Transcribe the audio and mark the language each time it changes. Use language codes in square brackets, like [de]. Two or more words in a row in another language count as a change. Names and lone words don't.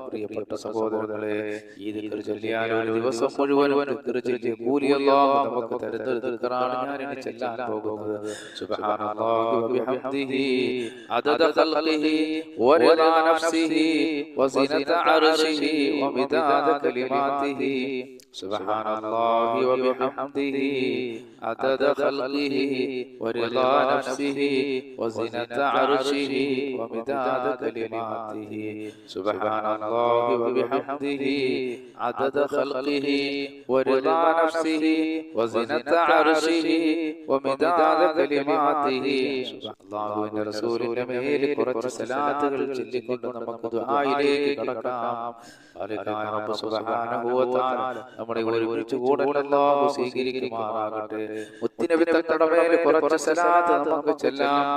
[ml] പ്രിയപ്പെട്ട സഹോദരങ്ങളെ, ഈ ദിക്ർ ചൊല്ലിയാൽ ഒരു ദിവസം മുഴുവനും ദിക്ർ ചൊല്ലിയ കൂലി അല്ലാഹു നമുക്ക് തരുന്ന ദിക്റാണ് ഞാൻ ഇനി ചെല്ലാൻ പോകുന്നത്. [ar] سبحان الله وبحمده عدد خلقه ورضا نفسه وزنة عرشه ومداد كلماته. سبحان الله وبحمده عدد خلقه ورضا نفسه وزنة عرشه ومداد كلماته. سبحان الله وبحمده عدد خلقه ورضا نفسه وزنة عرشه ومداد كلماته. [ml] അല്ലാഹുവിന്റെ റസൂലിന്റെ മേൽ കുറച്ച് സലാത്തുകൾ ചൊല്ലിക്കൊണ്ട് നമുക്ക് ദുആയിലേക്ക് കടക്കാം. ഖാലിഖായ റബ്ബ് [ar] سبحانه وتعالى [ml] നമ്മുടെ ഒരുമിച്ച് കൂടൽ അല്ലാഹു സ്വീകരിക്കുമാറാകട്ടെ. മുത്തുനബി തങ്ങളുടെ മേൽ കുറച്ച് സലാത്ത് നമുക്ക് ചെല്ലാം.